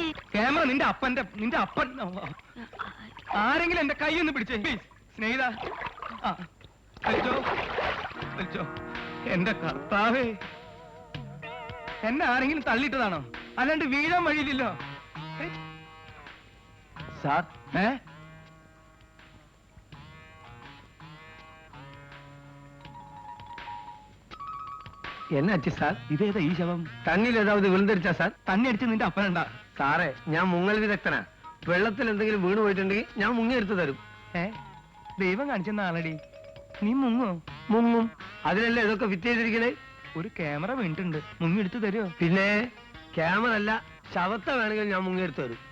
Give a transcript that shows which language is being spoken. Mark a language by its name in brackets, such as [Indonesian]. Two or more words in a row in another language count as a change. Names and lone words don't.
[Malayalam] ക്യാമറ നിന്റെ അപ്പൻ. ആരെങ്കിലും എന്റെ കൈ ഒന്ന് പിടിച്ചേ പ്ലീസ്. സ്നേഹിത, വലിച്ചോ. എന്റെ കർത്താവേ, എന്നെ ആരെങ്കിലും തള്ളിയിട്ടതാണോ? അല്ലാണ്ട് വീഴാൻ വഴിയില്ലല്ലോ. സാർ, [Tamil] என்ன ஆச்சு சார்? [Malayalam] ഇതേതാ ഈ ശവം? [Tamil] தண்ணியில் ஏதாவது விழுந்துருச்சா சார்? [Malayalam] തന്നെ അടിച്ച് നിന്റെ അപ്പനുണ്ടാ? സാറേ, ഞാൻ മുങ്ങൽ വിദഗ്ധനാ. വെള്ളത്തിൽ എന്തെങ്കിലും വീണ് പോയിട്ടുണ്ടെങ്കിൽ ഞാൻ മുങ്ങി എടുത്തു തരും. ദൈവം കാണിച്ചെന്ന ആളടി. നീ മുങ്ങോ? മുങ്ങും. അതിനല്ലേ ഇതൊക്കെ ഫിറ്റ് ചെയ്തിരിക്കണേ. ഒരു ക്യാമറ വീണിട്ടുണ്ട്, മുങ്ങി എടുത്തു തരുമോ? പിന്നെ ക്യാമറ അല്ല, ശവത്തെ വേണമെങ്കിൽ ഞാൻ മുങ്ങി എടുത്തു തരും.